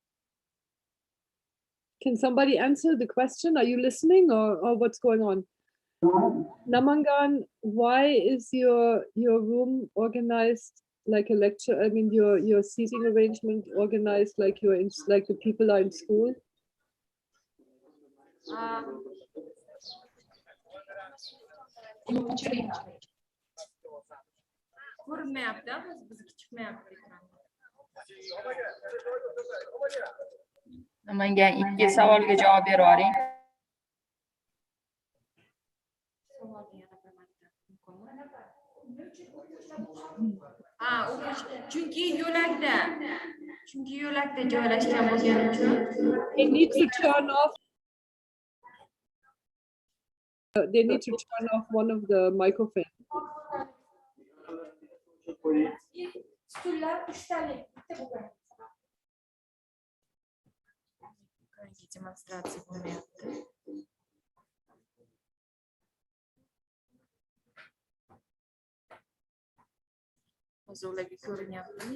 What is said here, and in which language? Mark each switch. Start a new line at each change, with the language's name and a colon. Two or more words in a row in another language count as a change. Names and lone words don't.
English: Can somebody answer the question? Are you listening or what's going on? Namangan, why is your room organized like a lecture? I mean, your seating arrangement organized like you're in, like the people are in school?
Uzbek: Namangan ikki savolga javob berib oling. Chunki yo'lakda joylashgan bo'lgani uchun
English: They need to turn off. They need to turn off one of the microphones.
Uzbek: demonstratsiya bo'lmayapti. Hozir ularga ko'rinyaptimi?